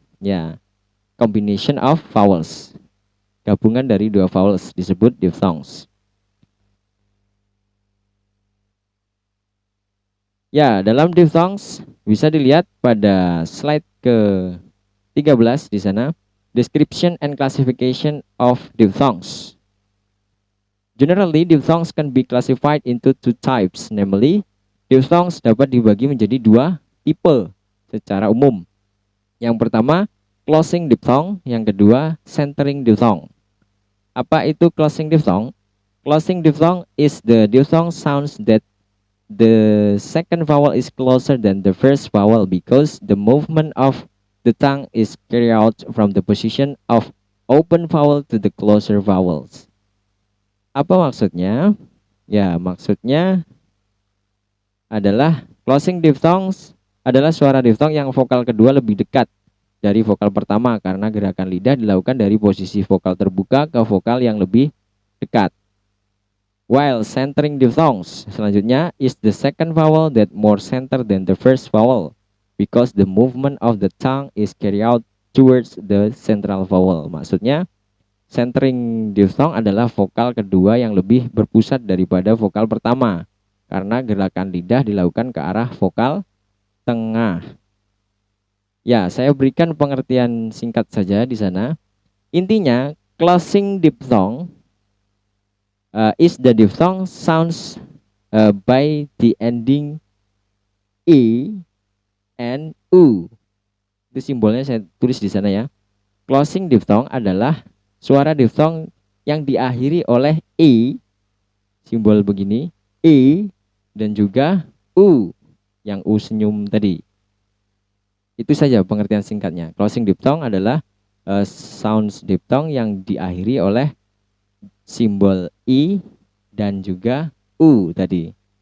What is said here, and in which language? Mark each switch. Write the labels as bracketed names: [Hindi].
[English] Ya, combination of vowels. [Indonesian] Gabungan dari dua vowels disebut diphthongs. Ya, dalam diphthongs bisa dilihat pada slide ke-13 di sana, [English] description and classification of diphthongs. Generally, diphthongs can be classified into 2 types, namely, [Indonesian] diphthongs dapat dibagi menjadi 2 tipe secara umum. Yang pertama, closing diphthong, yang kedua, centering diphthong. Apa itu closing diphthong? [English] Closing diphthong is the diphthong sounds that the second vowel is closer than the first vowel because the movement of the tongue is carried out from the position of open vowel to the closer vowels. [Indonesian] Apa maksudnya? Ya, maksudnya adalah closing diphthongs adalah suara diphthong yang vokal kedua lebih dekat dari vokal pertama karena gerakan lidah dilakukan dari posisi vokal terbuka ke vokal yang lebih dekat. [English] While centering diphthongs selanjutnya is the second vowel that more center than the first vowel because the movement of the tongue is carried out towards the central vowel. [Indonesian] Maksudnya centering diphthong adalah vokal kedua yang lebih berpusat daripada vokal pertama karena gerakan lidah dilakukan ke arah vokal tengah. Ya, saya berikan pengertian singkat saja di sana. [English] Intinya, closing diphthong is the diphthong sounds by the ending e and u. [Indonesian] Itu simbolnya saya tulis di sana ya. Closing diphthong adalah suara diphthong yang diakhiri oleh e, simbol begini, e, dan juga u, yang u senyum tadi. Itu saja pengertian singkatnya. Closing diphthong adalah sounds diphthong yang diakhiri oleh simbol i dan juga u tadi.